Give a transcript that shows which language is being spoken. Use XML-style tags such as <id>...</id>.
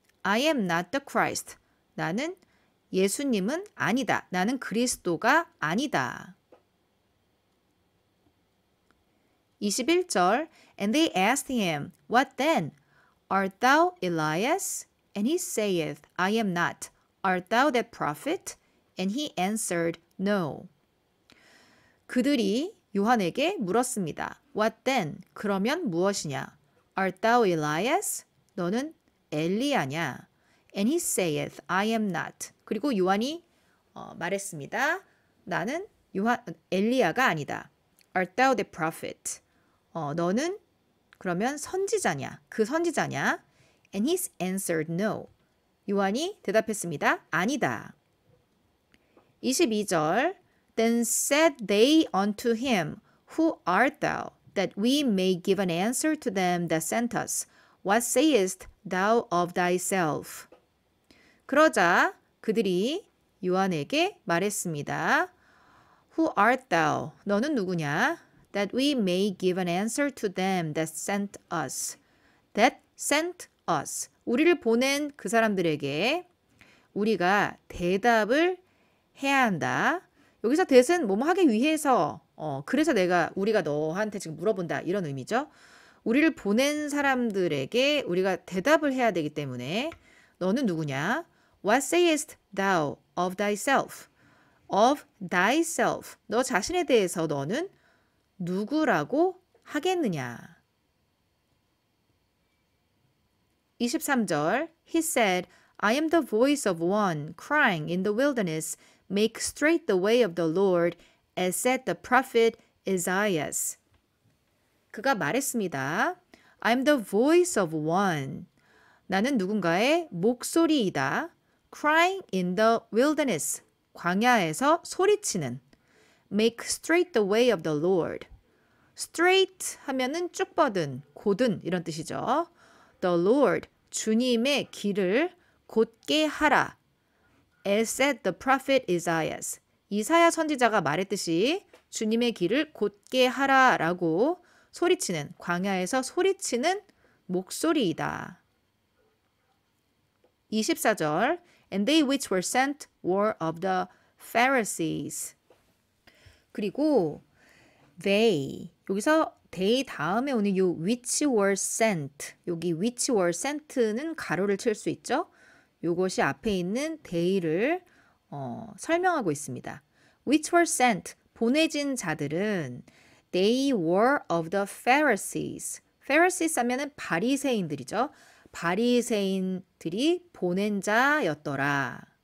<en>I am not the Christ.</en> <ko>나는 예수님은 아니다. 나는 그리스도가 아니다.</ko> <en>21절 And they asked him, What then? Art thou Elias? And he saith, I am not. Art thou that prophet? And he answered, No.</en> <ko>그들이 요한에게 물었습니다.</ko> <en>What then?</en> <ko>그러면 무엇이냐?</ko> <en>Art thou Elias?</en> <ko>너는 엘리야냐?</ko> <en>And he saith, I am not.</en> <ko>그리고 요한이 말했습니다. 나는 엘리야가 아니다.</ko> <en>Art thou the prophet?</en> <ko>너는 그러면 선지자냐? 그 선지자냐?</ko> <en>And he answered no.</en> <ko>요한이 대답했습니다. 아니다.</ko> <en>22절 Then said they unto him, Who art thou, that we may give an answer to them that sent us? What sayest thou of thyself?</en> <ko>그러자 그들이 요한에게 말했습니다.</ko> <en>Who art thou?</en> <ko>너는 누구냐?</ko> <en>That we may give an answer to them that sent us. That sent us.</en> <ko>우리를 보낸 그 사람들에게 우리가 대답을 해야 한다. 여기서 that은 뭐뭐 하기 위해서 그래서 우리가 너한테 지금 물어본다 이런 의미죠. 우리를 보낸 사람들에게 우리가 대답을 해야 되기 때문에 너는 누구냐?</ko> <en>What sayest thou of thyself? Of thyself.</en> <ko>너 자신에 대해서 너는 누구라고 하겠느냐?</ko> <en>23절 He said, I am the voice of one crying in the wilderness, make straight the way of the Lord, as said the prophet Isaiah.</en> <ko>그가 말했습니다.</ko> <en>I am the voice of one.</en> <ko>나는 누군가의 목소리이다.</ko> <en>Crying in the wilderness.</en> <ko>광야에서 소리치는.</ko> <en>Make straight the way of the Lord.</en> <ko>Straight 하면은 쭉 뻗은, 곧은 이런 뜻이죠.</ko> <en>The Lord,</en> <ko>주님의 길을 곧게 하라.</ko> <en>As said the prophet Isaiah.</en> <ko>이사야 선지자가 말했듯이 주님의 길을 곧게 하라라고 소리치는, 광야에서 소리치는 목소리이다.</ko> <en>24절 And they which were sent were of the Pharisees.</en> <ko>그리고 they, 여기서 they 다음에 오는 요</ko> <en>which were sent,</en> <ko>여기 which were sent는 가로를 칠 수 있죠. 요것이 앞에 있는 they를 설명하고 있습니다.</ko> <en>which were sent,</en> <ko>보내진 자들은</ko> <en>they were of the Pharisees.</en> <ko>Pharisees 하면은 바리새인들이죠. 바리새인들이 보낸 자였더라.</ko>